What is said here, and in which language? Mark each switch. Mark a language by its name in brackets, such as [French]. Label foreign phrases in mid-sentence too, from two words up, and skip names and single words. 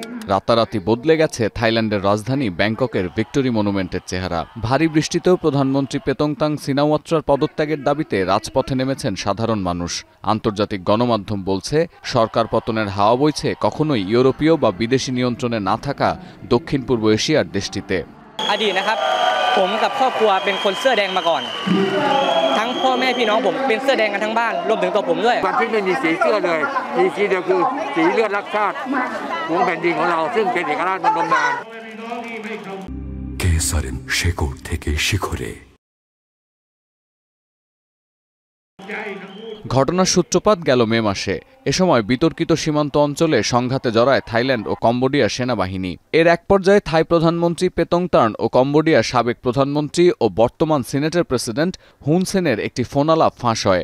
[Bangla] রাতারাতি বদলে গেছে থাইল্যান্ডের রাজধানী ব্যাংককের ভিক্টোরি মনুমেন্টের চেহারা। ভারী বৃষ্টিতেও প্রধানমন্ত্রী পেতংতাং সিনাওয়াত্রার পদত্যাগের দাবিতে রাজপথে নেমেছেন সাধারণ মানুষ। আন্তর্জাতিক গণমাধ্যম বলছে, সরকার পতনের হাওয়া বইছে কখনোই ইউরোপীয় বা বিদেশি নিয়ন্ত্রণে না থাকা দক্ষিণ পূর্ব এশিয়ার দেশটিতে। [Thai] อดีตนะครับผมกับครอบครัวเป็นคนเสื้อแดงมาก่อนทั้งพ่อแม่พี่น้องผมเป็นเสื้อแดงกันทั้งบ้านรวมถึงตัวผมด้วย วันที่ไม่มีสีเสื้อเลยมีสีเดียวคือสีเลือดรักชาติของแผ่นดินของเราซึ่งเป็นเอกราชมาดมนาน [Bangla] কেসারের শেকড় থেকে শিখরে। ঘটনার সূত্রপাত গেল মে মাসে। এ সময় বিতর্কিত সীমান্ত অঞ্চলে সংঘাতে জড়ায় থাইল্যান্ড ও কম্বোডিয়ার সেনাবাহিনী। এর এক পর্যায়ে থাই প্রধানমন্ত্রী পেতংতার্ন ও কম্বোডিয়ার সাবেক প্রধানমন্ত্রী ও বর্তমান সিনেটের প্রেসিডেন্ট হুন সেনের একটি ফোনালাপ ফাঁস হয়।